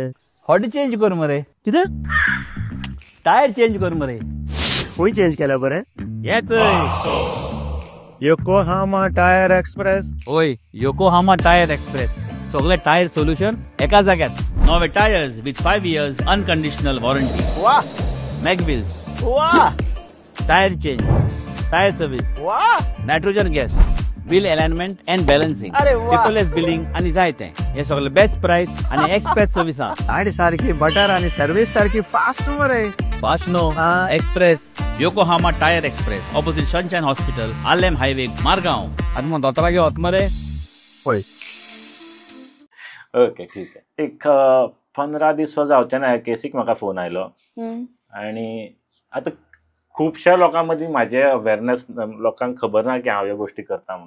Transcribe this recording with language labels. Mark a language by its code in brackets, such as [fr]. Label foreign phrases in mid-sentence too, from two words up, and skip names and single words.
[kok] हॉडी चेंज कर मरे. कितें टायर चेंज कर मरे. खंय चेंज केला बरें येच योकोहामा टायर एक्सप्रेस. ओय योकोहामा टायर एक्सप्रेस सगळे [en] tyre solution [kok] एका जाग्यात. [en] नवे tyres with 5 years unconditional warranty. वाह [kok] मॅगविल्स वाह [en] tyre change tyre service वाह nitrogen gas wheel alignment and balancing [kok] अरे वा. [en] paperless billing [kok] आणि जायते हे सगळे [en] best price [kok] आणि [en] express service [kok] आहा. गाडी सारखी बटर आणि सर्व्हिस सारखी फास्ट मरे. फास्ट नो हा. [en] Express Yokohama Tyre Express opposite Sunshine Hospital Alem Highway Margaon. [kok] आनी मग दोतोरा घेवत मरे. पळय [mr] ओके ठीक आहे. [kok] एक 15 दीस जावचे ना केसीक म्हाका फोन आयलो आणि आता खुबश्या लोकां मदीं माझे अवेअरनेस लोकांक खबर ना की हांव ह्यो गोष्टी करता म्हणून.